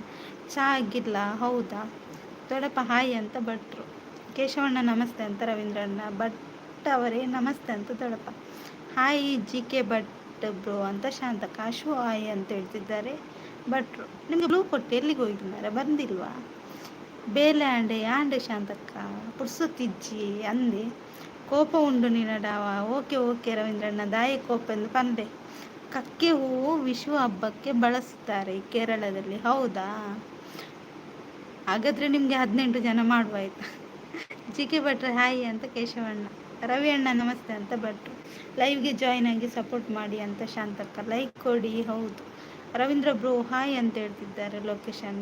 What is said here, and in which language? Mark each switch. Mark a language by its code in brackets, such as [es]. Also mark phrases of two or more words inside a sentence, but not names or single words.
[kn] ಚಾ ಆಗಿಲ್ಲ, ಹೌದಾ? ದೊಡ್ಡಪ್ಪ ಹಾಯ್ ಅಂತ ಭಟ್ರು. ಕೇಶವಣ್ಣ ನಮಸ್ತೆ ಅಂತ ರವೀಂದ್ರಣ್ಣ. ಭಟ್ ಅವರೇ ನಮಸ್ತೆ ಅಂತ ದೊಡ್ಡಪ್ಪ. ಹಾಯ್ ಜಿ ಕೆ ಭಟ್ ಬ್ರೋ ಅಂತ ಶಾಂತಕ್ಕ. ಅಶು ಹಾಯ್ ಅಂತ ಹೇಳ್ತಿದ್ದಾರೆ ಭಟ್ರು. ನಿಮಗೆ ಬ್ಲೂ ಕೊಟ್ಟು ಎಲ್ಲಿಗೆ ಹೋಗಿದ್ದಾರೆ, ಬಂದಿಲ್ವಾ? [tcy] ಬೇಲೆ ಆಂಡೆ ಆಂಡೆ ಶಾಂತಕ್ಕ ಪುಡ್ಸುತ್ತಿಜ್ಜಿ ಅಂದೆ. ಕೋಪ ಉಂಡು ನಿನ್ನಡಾವ. [en] OK OK [tcy] ರವೀಂದ್ರಣ್ಣ. ದಾಯ ಕೋಪ ಎಂದು ಪಂದೆ. [kn] ಕಕ್ಕೆ ಹೂವು ವಿಷು ಹಬ್ಬಕ್ಕೆ ಬಳಸ್ತಾರೆ ಕೇರಳದಲ್ಲಿ, ಹೌದಾ? ಹಾಗಾದರೆ ನಿಮಗೆ 18 ಜನ ಮಾಡುವ ಆಯ್ತಾ? ಜಿ ಕೆ ಭಟ್ರೆ ಹಾಯ್ ಅಂತ ಕೇಶವಣ್ಣ. ರವಿ ಅಣ್ಣ ನಮಸ್ತೆ ಅಂತ ಭಟ್ರು. ಲೈವ್ಗೆ ಜಾಯ್ನ್ ಆಗಿ ಸಪೋರ್ಟ್ ಮಾಡಿ ಅಂತ ಶಾಂತಕ್ಕ. ಲೈಕ್ ಕೊಡಿ. ಹೌದು ರವೀಂದ್ರ ಬ್ರೋ ಹಾಯ್ ಅಂತ ಹೇಳ್ತಿದ್ದಾರೆ ಲೋಕೇಶ್ ಅಣ್ಣ.